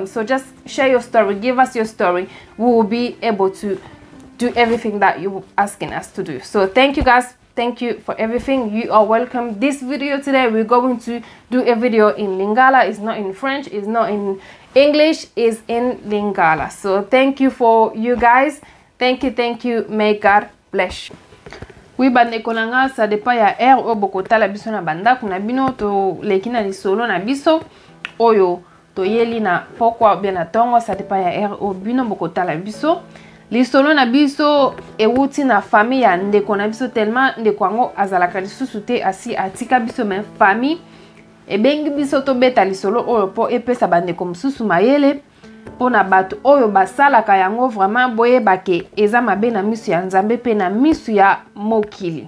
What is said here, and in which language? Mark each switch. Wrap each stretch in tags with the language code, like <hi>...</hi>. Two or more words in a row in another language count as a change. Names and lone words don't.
<en>So just share your story, give us your story. We will be able to do everything that you're asking us to do. So thank you guys, thank you for everything. You are welcome. This video today, we're going to do a video in Lingala. It's not in French, it's not in English, it's in Lingala. So thank you for you guys. Thank you. May God bless you.</en> <ln>Oui, bande kolanga,</ln> <fr>ça dépend</fr> <ln>ya air o bokota la biso na banda kuna bino to lekina li solo na biso oyo to yeli na pokwa bien na tongo,</ln> <fr>ça dépend</fr> <ln>ya air o bino bokota la biso li solo na biso ewuti na famille ya ndeko na biso tellement ndeko ango azalaka lisusu te asi atika biso men famille ebengi biso to beta li solo oyo po epesa bandeko mosusu mayele pona bato oyo basalaka yango vraiment boyebake eza mabe na misu ya Nzambe pe na misu ya mokili.</ln>